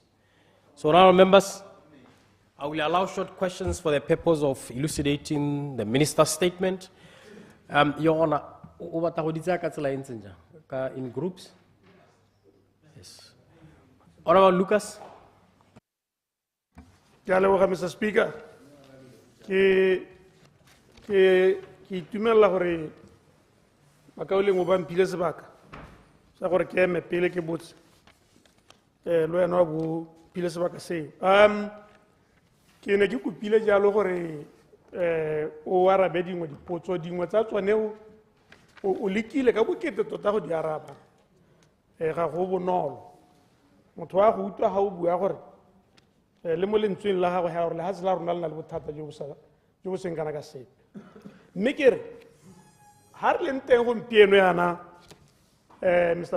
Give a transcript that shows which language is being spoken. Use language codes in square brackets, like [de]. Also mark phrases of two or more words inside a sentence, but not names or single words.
[en] So, honorable members, I will allow short questions for the purpose of elucidating the Minister's statement. Your Honor, in groups? Yes. Honorable Lucas. Mr. Speaker, [tn] ke itumela gore makaoleng o ba mpile sebaka sa gore ke eme pele ke botse le wena bo pile sebaka seo. Ke ne ke kopile jalo gore o arabe dingwe dipotso dingwe tsa tsoneo o lekile ka bokete tota go di araba ga go bonolo motho wa go utlwa ga o bua gore le mo lentsweng la gago ga gore le ha se la rona le na le bothata jo bo seng kana ka sepe mme ke re ha re leng teng gompieno yana Mr.